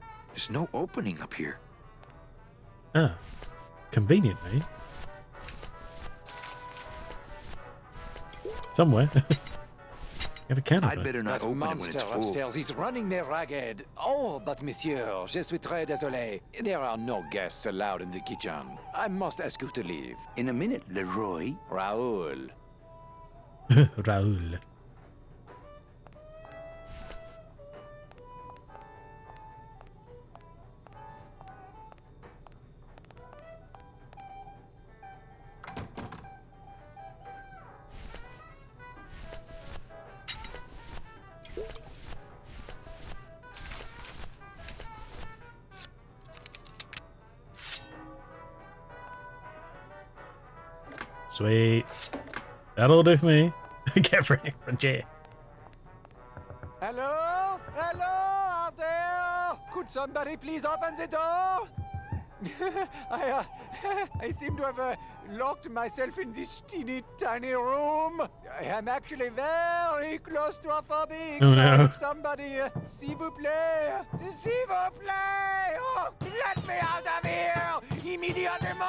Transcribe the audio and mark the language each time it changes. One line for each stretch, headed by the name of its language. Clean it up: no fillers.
English: There's no opening up here. Ah. Conveniently. Somewhere. You have a candle. I'd better not That open it when monster it's full. upstairs is running me ragged. Oh, but
French: monsieur, je suis très désolé.
English: There are no guests allowed in the kitchen. I must ask you to leave. In a minute, Leroy. Raoul. Raoul. Sweet. That'll do for me. Get free from chair. Hello? Hello out there? Could somebody please open the door? I seem to have locked myself in this teeny tiny room. I am actually very claustrophobic. Oh, no. So somebody,
French: s'il vous plaît, s'il vous plaît,
English: oh, let me out of here immediately.